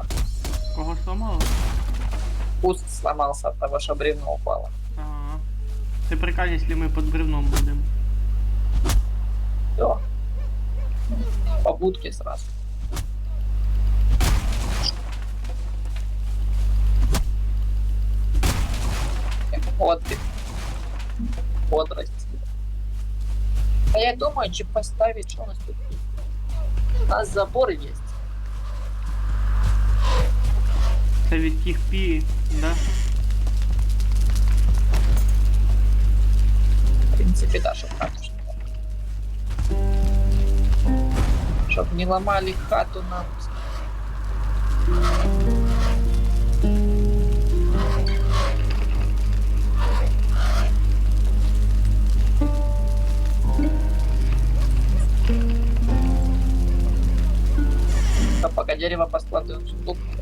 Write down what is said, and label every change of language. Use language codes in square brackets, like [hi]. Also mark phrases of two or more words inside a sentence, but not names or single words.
[ru] Кого сломало? Куст сломался от того, что бревно упало. Ага. [uk] Ти прикаль, якщо ми під бревном будемо. [ru] Все. По будке сразу. Отдых. Бодрость. А я думаю, что поставить, что у нас тут есть. У нас забор есть. [uk] Це від тих пі, [ru] да? В принципе, да, чтоб хату ж не ломали. Чтоб не ломали хату нам. А пока дерево поскладываем в сундук.